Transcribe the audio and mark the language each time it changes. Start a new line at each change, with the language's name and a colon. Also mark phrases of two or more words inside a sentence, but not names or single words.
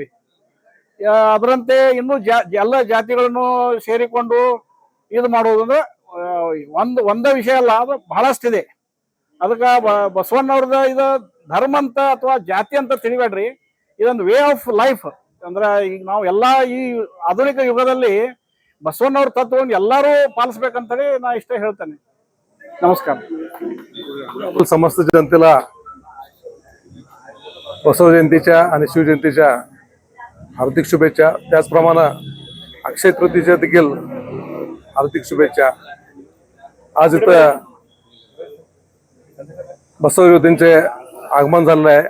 Kannada: ಅದರಂತೆ ಇನ್ನು ಎಲ್ಲ ಜಾತಿಗಳನ್ನು ಸೇರಿಕೊಂಡು ಇದು ಮಾಡುವುದು ಅಂದ್ರೆ ಒಂದೇ ವಿಷಯ ಅಲ್ಲ, ಅದು ಬಹಳಷ್ಟಿದೆ. ಅದಕ್ಕೆ ಬಸವಣ್ಣವ್ರದ ಇದು ಧರ್ಮ ಅಂತ ಅಥವಾ ಜಾತಿ ಅಂತ ತಿಳಿಬೇಡ್ರಿ, ಇದೊಂದು
English: way of life.
Kannada: ಅಂದ್ರೆ ಈಗ ನಾವು ಎಲ್ಲ ಈ ಆಧುನಿಕ ಯುಗದಲ್ಲಿ ಬಸವಣ್ಣವ್ರ ತತ್ವವನ್ನು ಎಲ್ಲರೂ ಪಾಲಿಸ್ಬೇಕಂತೇಳಿ ನಾ ಇಷ್ಟೇ ಹೇಳ್ತೇನೆ. ನಮಸ್ಕಾರ.
Marathi: समस्त जनतेला बसव जयंतीच्या आणि शिवजयंतीच्या हार्दिक शुभेच्छा. त्याचप्रमाणे अक्षय तृतीयेच्या देखील हार्दिक शुभेच्छा. आज इथं बसव ज्योतींचे आगमन झालेलं आहे.